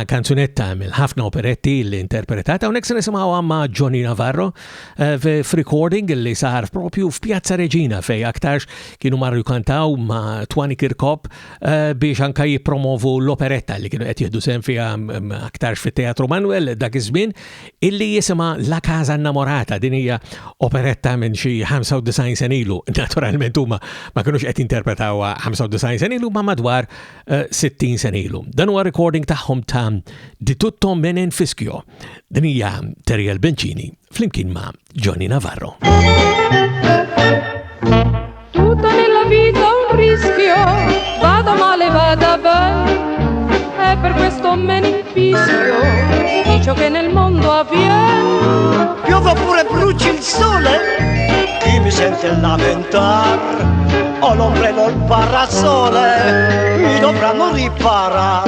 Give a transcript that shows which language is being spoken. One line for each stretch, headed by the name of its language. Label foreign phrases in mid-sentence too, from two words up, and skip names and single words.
Maltese: kanzunetta mill-ħafna operetti li interpretata u nek se nisimgħu għamma Johnny Navarro f'recording li sar propju f'Pjazza Reġina fej aktarx kienu marru kantaw ma' Twani Kirkop biex anka jippromovu l-operetta li kienu qed jieħdu sehem fiha aktarx fit-Teatru Manuel dak iż-żmien illi jisimha La Casa Innamorata din hija operetta minn xi 95 sen ilu. Naturalment huma ma kinux qed jinterpretawha 95 sen ilu ma madwar 60 sen ilu. Dan huwa recording tagħhom ta' Di tutto menen fischio. Din hija Bencini flimkien ma' Johnny Navarro.
Italian: Tutta nella vita un rischio, vada male, vada bene, e per questo me ne infischio di ciò che nel mondo avviene. Piova pure bruci il sole, chi mi sente lamentar, ho l'ombrello o il parasole, mi dovranno riparare.